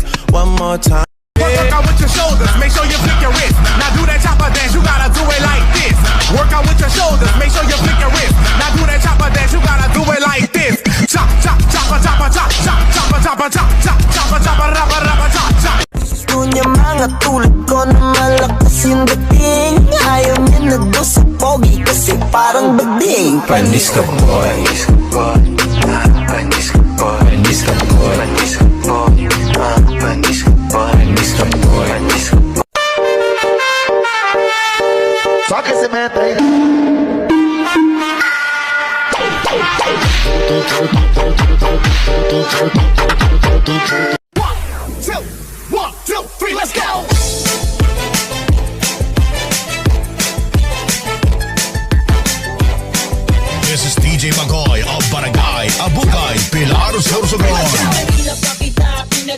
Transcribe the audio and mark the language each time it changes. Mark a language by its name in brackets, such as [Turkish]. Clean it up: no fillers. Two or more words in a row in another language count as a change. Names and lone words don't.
[English] One more time. Work out with your shoulders, make sure you flick your wrist. Now do that chopper dance, you gotta do it like this. Work out with your shoulders, make sure you flick your wrist. Now do that chopper dance, you gotta do it like this. Chop, chop, chopper, chopper, chop, chop, chopper, chopper, chop, chop, chopper, chopper, rapper, rapper, chop, chop. [Filipino] Gusto niya mga tulad ko na malakas yung dating. Ayaw niya na doon sa pogi kasi parang bading. Panis ka boy, panis ka boy, panis ka boy, panis ka boy, panis ka boy, panis ka boy, panis ka boy, panis ka boy. [Portuguese] Só aquecimento aí. [English] One, two, three, let's go! This is DJ Magoy of Barangay Abukay, Pilar, Sorsogon.